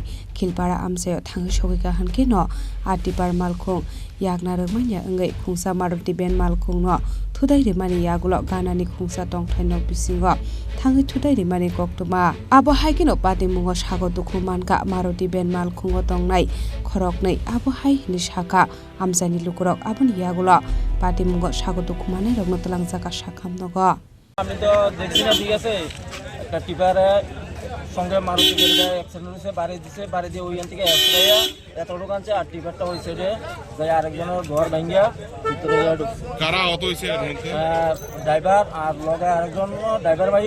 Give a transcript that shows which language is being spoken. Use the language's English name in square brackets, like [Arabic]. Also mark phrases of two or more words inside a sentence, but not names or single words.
[Kok Borok] Khilpara Amsayo Thangi Shogika Hankino Atipar Malkhung Yagna Rwmanya Ngai Khungsa Maruti Ben Malkhung no Thutaiwi mani yagulo ganani Khungsa tongthai nok bisingo Thangi Thutaiwi mani koktuma Abo Haikino Patimungo sago Dukhomankha Maruti Ben Malkhung tongnai Khoroknei Abo Hai ni saka Amsani lukurok aboni yagulo Patimungo sago Dukhomanai rokno talangjaka sakamnogo [Bangla] আমি তো দেখছি না ঠিক আছে একটা টিপারে সঙ্গে মারুতি গাড়িটা অ্যাক্সিডেন্ট হয়েছে বাড়ি দিয়ে ওইখান থেকে এসরাইয়া এতটুকু আনছে আর টিপারটা ওই সাইডে যাই আরেকজনের ঘর ভাঙ্গিয়া ভিতরে যাওয়া ঢুকছে কারা আহত হয়েছে এর মধ্যে ড্রাইভার আর লগে আরেকজন ড্রাইভার ভাই